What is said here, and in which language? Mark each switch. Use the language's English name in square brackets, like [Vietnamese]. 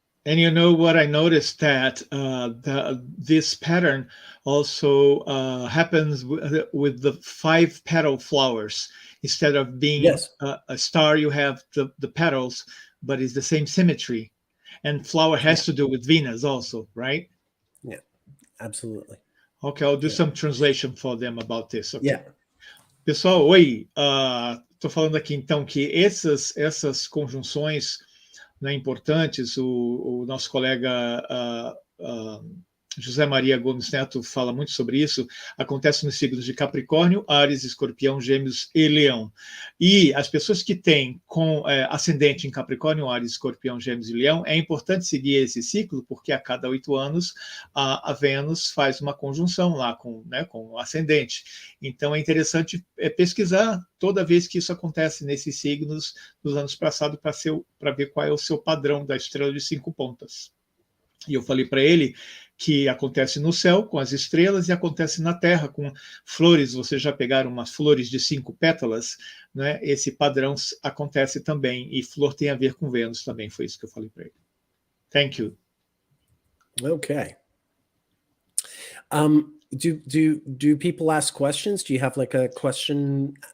[English] And you know what I noticed, that this pattern also happens with the 5-petal flowers. Instead of being Yes. a star, you have the petals, but it's the same symmetry. And flower has to do with Venus also, right? Yeah, absolutely. Okay, I'll do some translation for them about this. Okay. Yeah. [Portuguese] Pessoal, oi. Tô falando aqui então que essas conjunções, né, importantes, o nosso colega José Maria Gomes Neto fala muito sobre isso, acontece nos signos de Capricórnio, Áries, Escorpião, Gêmeos e Leão. E as pessoas que têm com ascendente em Capricórnio, Áries, Escorpião, Gêmeos e Leão, é importante seguir esse ciclo, porque a cada 8 anos a Vênus faz uma conjunção lá com o ascendente. Então é interessante pesquisar toda vez que isso acontece nesses signos dos anos passados, para ver qual é o seu padrão da estrela de 5 pontas. E eu falei para ele que acontece no céu com as estrelas e acontece na Terra com flores. Vocês já pegaram umas flores de 5 pétalas, né? Esse padrão acontece também, e flor tem a ver com Vênus também. Foi isso que eu falei para ele. [English] Thank you. Okay. Do people ask questions? Do you have like a question?